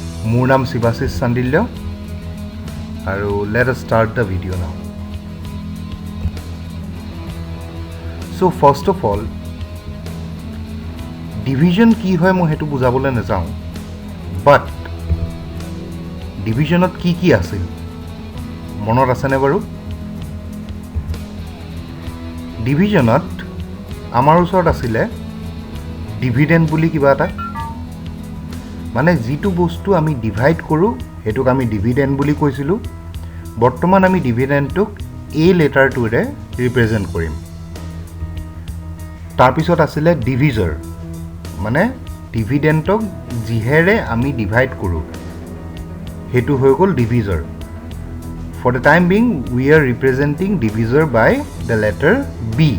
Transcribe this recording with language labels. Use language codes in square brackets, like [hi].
[as] মোৰ নাম শিৱাশিষ চান্দিল্য আৰু [en] let us start the video now. So first of all, [as] division কি হয় মই হেতু বুজাবলৈ নাযাওঁ, but divisionত কি আছিল মনত আছেনে বাৰু? divisionত আমাৰ ওচৰত আছিলে ডিভিডেন্ড বুলি কিবা এটা, মানে যিটো বস্তু আমি ডিভাইড কৰোঁ হেতুক আমি ডিভিডেন্ড বুলি কৈছিলোঁ। বৰ্তমান আমি ডিভিডেন্ডটোক এ লেটাৰটোৰে ৰিপ্ৰেজেন্ট কৰিম। তাৰ পিছত আছিলে ডিভিজৰ, মানে ডিভিডেন্ডক যিহেৰে আমি ডিভাইড কৰোঁ হেতু হৈ গ'ল ডিভিজৰ। [en] For the time being we are representing divisor by the letter B.